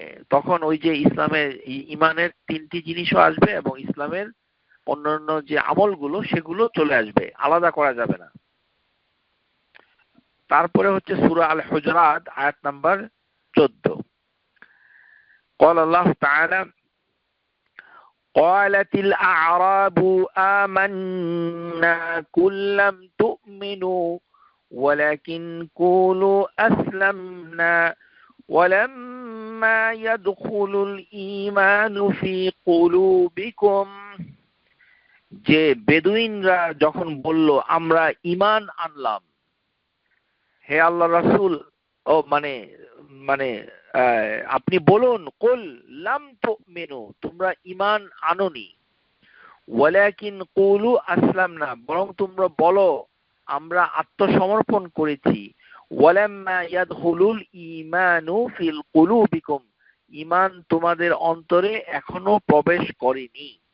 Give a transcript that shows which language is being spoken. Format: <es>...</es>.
<bn>তখন ওই যে ইসলামের ঈমানের তিনটি জিনিসও আসবে এবং ইসলামের অন্যান্য যে আমলগুলো সেগুলো চলে আসবে, আলাদা করা যাবে না। তারপরে হচ্ছে সূরা আল হুজরাত আয়াত নাম্বার 14।</bn> <ar>قال الله تعالى قالت الأعراب آمنا قل لم تؤمنوا ولكن قولوا أسلمنا ولما يدخل الإيمان في قلوبكم।</ar> <bn>যে বেদুইনরা যখন বলল আমরা ঈমান আনলাম, হে আল্লাহ রাসূল, ও মানে মানে আপনি বলুন,</bn> <ar>কুল লাম তুমিনু,</ar> <bn>তোমরা ঈমান আনোনি,</bn> <ar>ওয়ালাকিন কুলু আসলামনা,</ar> <bn>বরং তোমরা বলো আমরা আত্মসমর্পণ করেছি,</bn> <ar>ওয়ালাম্মা ইয়াদখুলুল ঈমানু ফিল কুলুবিকুম,</ar> <bn>ঈমান তোমাদের অন্তরে এখনো প্রবেশ করেনি।</bn>